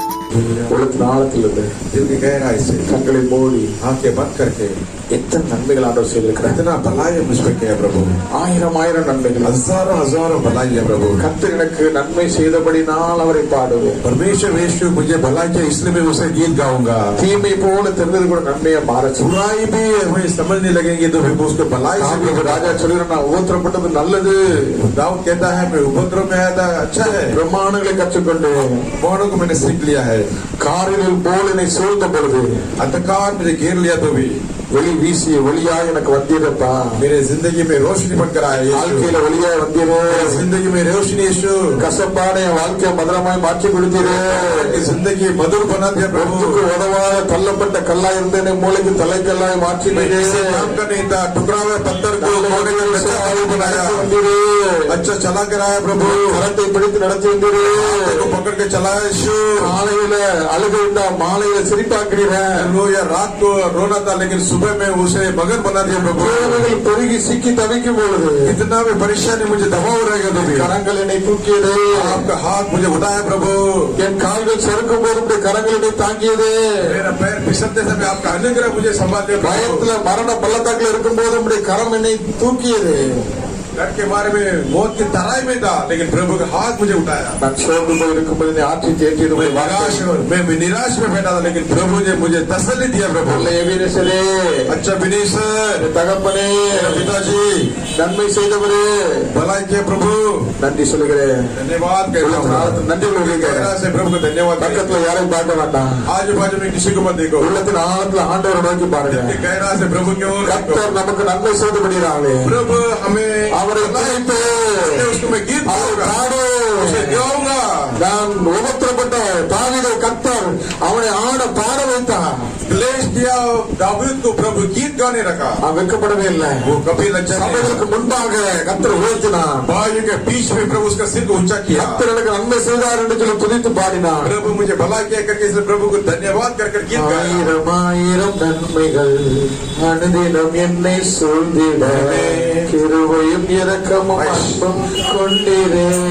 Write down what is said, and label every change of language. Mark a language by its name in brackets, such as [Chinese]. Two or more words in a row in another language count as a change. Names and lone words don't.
[Tamil] உள்ளத்தின் ஆழத்திலிருந்து [Hindi] दिल की गहराई से [Tamil] கண்களை மூடி [Hindi] आंखें बंद करके [Tamil] எத்தனை நன்மைகள் ஆண்டவர் செய்திருக்கிறார். [Hindi] इतना भलाई मुझ पे किया प्रभु, [Tamil] ஆயிரம் ஆயிரம் நன்மைகள், [Hindi] हजारों हजारों भलाई है प्रभु। [Tamil] கர்த்தர் எனக்கு நன்மை செய்தபடி நான் அவரை பாடுவேன். [Hindi] परमेश्वर यीशु मुझे भलाई किया इसलिए मैं उसे गीत गाऊंगा। [Tamil] தீமை போல தெரிந்தது கூட நன்மையை மாறச்சு. [Hindi] बुराई भी हमें समझने लगेंगे तो फिर उसको भलाई से। [Tamil] ராஜா சொல்கிறார், நான் உபத்திரப்பட்டது நல்லது. [Hindi] दाऊद कहता है मैं उपद्रव में आया था, अच्छा है। [Tamil] பிரமாணங்களை கற்றுக்கொண்டு [Hindi] प्रमाणों को मैंने सीख लिया है। [Tamil] காரில் போல என்னை சூழ்ந்த பொழுது [Hindi] अंधकार मुझे घेर लिया तो भी [Tamil] வெளி வீசிய ஒளியா எனக்கு வந்தீரப்பா. [Hindi] मेरे जिंदगी में रोशनी बनकर आए। [Tamil] வாழ்க்கையில ஒளியா வந்தீரே. [Hindi] जिंदगी में रोशनी यीशु। [Tamil] கசப்பான என் வாழ்க்கையை மதுரமாய் மாற்றி கொடுத்தீரே. [Hindi] जिंदगी मधुर बना दिया प्रभु। [Tamil] உதவாத தள்ளப்பட்ட கல்லா இருந்தேன் மூளைக்கு தலைக்கல்லாய் மாற்றினீரே. [Hindi] काम का नहीं था, टुकड़ा हुआ पत्थर को मोड़े में अच्छा बनाया। अच्छा चला कर आया प्रभु। [Tamil] கரத்தை பிடித்து நடத்தி வந்தீரே. [Hindi] को पकड़ के चलाया यीशु। [Tamil] காலையில அழுகைண்டா மாலையில சிரிப்பாக்கிறீரேன். [Hindi] रात को रोना था लेकिन सुबह में उसे मगन बना दिया प्रभु। [Tamil] பெருகி சிக்கி தவிக்கும் பொழுது [Hindi] इतना भी परेशानी मुझे दबाव रहेगा तो भी [Tamil] கரங்கள் என்னை தூக்கியது. [Hindi] आपका हाथ मुझे उठाया प्रभु। [Tamil] என் கால்கள் சறுக்கும் போது கரங்கள் என்னை தாங்கியது. [Hindi] मेरा पैर फिसलते समय आपका अनुग्रह मुझे संभाल लिया। [Tamil] பயத்துல மரண பள்ளத்தாக்குல இருக்கும் போது உங்களுடைய கரம் என்னை தூக்கியது. [Hindi] डर के मारे में मौत की तराई में था लेकिन प्रभु का हाथ मुझे उठाया। [Tamil] நான் சோர்ந்து போயிருக்கும்போது ஆற்றி தேற்றியது. [Hindi] मैं निराश में बैठा था लेकिन प्रभु ने मुझे तसल्ली दिया प्रभु। अच्छा विनीसर [Tamil] தகப்பனே, [Hindi] पिताजी [Tamil] நன்மை செய்தவரே, [Hindi] भलाई किया प्रभु, [Tamil] நன்றி சொல்லுகிறேன். [Hindi] धन्यवाद कहता हूँ। [Tamil] நன்றி [Hindi] से प्रभु को धन्यवाद। [Tamil] பக்கத்துல யாரையும் பார்க்க வேண்டாம். [Hindi] आजू बाजू में किसी को मत देखो। [Tamil] உள்ளத்தின் ஆழத்துல ஆண்டவரை நோக்கி பாருங்க. [Hindi] गहरा से प्रभु की ओर देखो। [Tamil] கர்த்தர் நமக்கு நன்மை செய்தபடியாலே [Hindi] प्रभु हमें [Tamil] அவரை துதித்து [Hindi] उसको मैं गीत गाऊंगा। [Tamil] நான் உபத்திரப்பட்ட தாவீதை கர்த்தர் அவனை ஆட பாட வைத்தார். [Hindi] क्लेश दिया दाऊद को प्रभु गीत गाने रखा। [Tamil] அவன் வெட்கப்படவே இல்லை. [Hindi] वो कभी लज्जा [Tamil] சபைகளுக்கு முன்பாக கர்த்தர் உயர்த்தினார். [Hindi] भाइयों के बीच में प्रभु उसका सिर को ऊंचा किया। [Tamil] கர்த்தர் எனக்கு நன்மை செய்தார் என்று சொல்லி துதித்து பாடினார். [Hindi] प्रभु मुझे भला किया करके इसलिए प्रभु को धन्यवाद कर कर गीत गाया। [Tamil] ஆயிரம் ஆயிரம் நன்மைகள் அனுதினம் என்னை சூழ்ந்திட கிருபையும் இரக்கமும் அன்பும் கொண்டிரே.